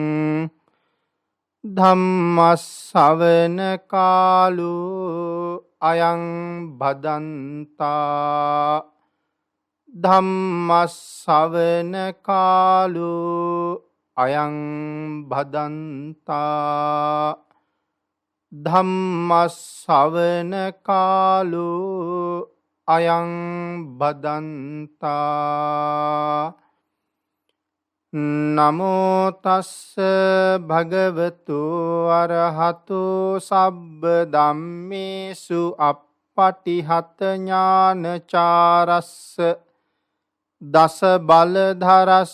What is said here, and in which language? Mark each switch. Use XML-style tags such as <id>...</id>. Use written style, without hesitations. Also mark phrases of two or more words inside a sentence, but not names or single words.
<pi>ධම්මස්සවන කාලෝ අයං භදන්තා ධම්මස්සවන කාලෝ අයං භදන්තා ධම්මස්සවන කාලෝ අයං භදන්තා. නමෝ තස්ස භගවතු අරහතු සබ්බ ධම්මේසු අප්පටිහත ඥානචාරස්ස දස බලධරස්ස</pi>